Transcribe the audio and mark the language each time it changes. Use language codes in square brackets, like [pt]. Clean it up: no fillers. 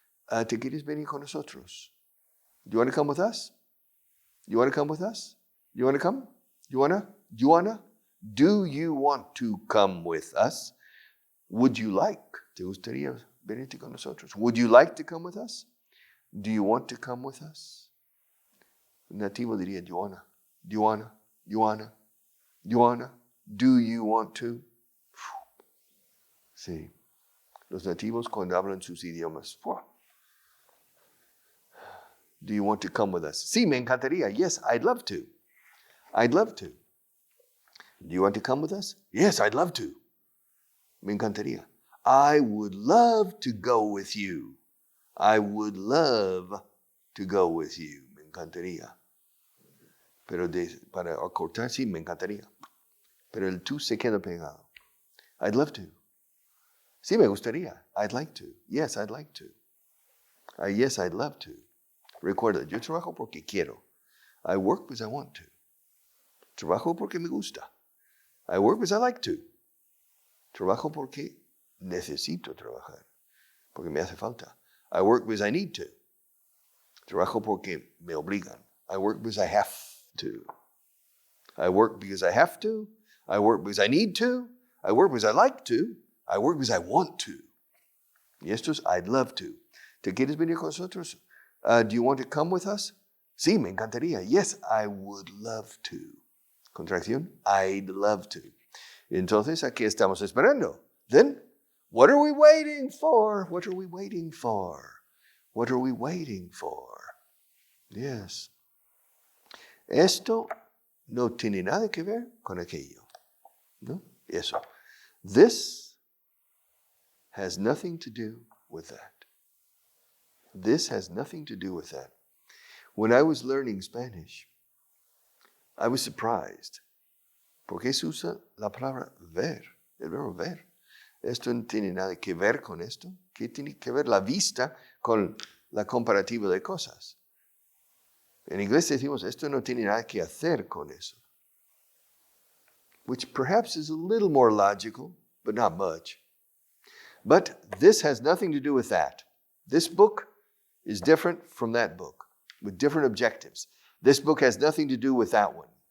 [es] ¿Te quieres venir con nosotros? [en] Do you want to come with us? You want to come with us? You want to come? You wanna? Do you want to come with us? Would you like? [es] ¿Te gustaría venirte con nosotros? [en] Would you like to come with us? Do you want to come with us? [es] Un nativo diría, [en] do you wanna? Do you wanna? You wanna? You wanna? Do you want to? [es] Sí. Los nativos cuando hablan sus idiomas. [en] Do you want to come with us? [es] Sí, me encantaría. [en] Yes, I'd love to. I'd love to. Do you want to come with us? Yes, I'd love to. [es] Me encantaría. [en] I would love to go with you. I would love to go with you. [es] Me encantaría. Pero para acortar, sí, me encantaría. Pero el tú se queda pegado. [en] I'd love to. [es] Sí, me gustaría. [en] I'd like to. Yes, I'd like to. Yes, I'd love to. [es] Recuerda, yo trabajo porque quiero. [en] I work because I want to. [es] Trabajo porque me gusta. [en] I work because I like to. [es] Trabajo porque necesito trabajar. Porque me hace falta. [en] I work because I need to. [es] Trabajo porque me obligan. [en] I work because I have to. I work because I have to. I work because I need to. I work because I like to. I work because I want to. [es] Y esto es [en] I'd love to. [es] ¿Te quieres venir con nosotros? [en] Do you want to come with us? [es] Sí, me encantaría. [en] Yes, I would love to. Contracción, I'd love to. [es] Entonces, aquí estamos esperando. [en] Then, what are we waiting for? What are we waiting for? What are we waiting for? Yes. [es] Esto no tiene nada que ver con aquello. ¿No? Eso. [en] This has nothing to do with that. This has nothing to do with that. When I was learning Spanish, I was surprised. [es] ¿Por qué se usa la palabra ver? El verbo ver. Esto no tiene nada que ver con esto. ¿Qué tiene que ver la vista con la comparativa de cosas? En inglés decimos, esto no tiene nada que hacer con eso. [en] Which perhaps is a little more logical, but not much. But this has nothing to do with that. This book is different from that book, with different objectives. This book has nothing to do with that one.